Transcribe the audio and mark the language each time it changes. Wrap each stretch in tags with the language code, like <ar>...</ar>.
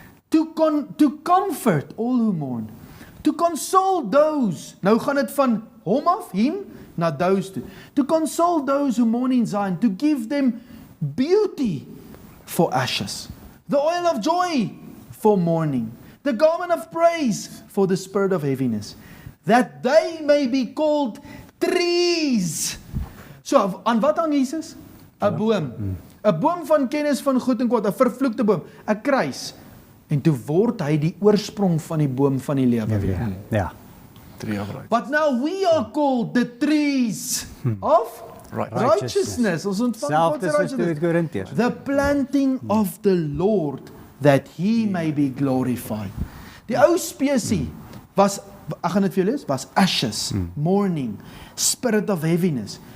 <en>To comfort all who mourn, to console those,</en> <af>nou gaan dit van hom af,</af> <en>him, na those toe, to console those who mourn in Zion, to give them beauty for ashes, the oil of joy for mourning, the garment of praise for the spirit of heaviness, that they may be called trees.</en> <af>So, aan wat hang Jesus? 'n boom. 'n boom van kennis van goed en kwaad, 'n vervloekte boom, 'n kruis. En toe word hy die oorsprong van die boom van die lewe weer. Ja.</af> <en>Tree of righteousness. But now we are called the trees of righteousness.</en> <af>Ons ontvang God se righteousness. Korintiërs.</af> <en>The planting of the Lord, that he may be glorified.</en> <af>Die ou spesie was, ek gaan dit vir julle lees, was</af> <en>ashes, mourning, spirit of heaviness.</en>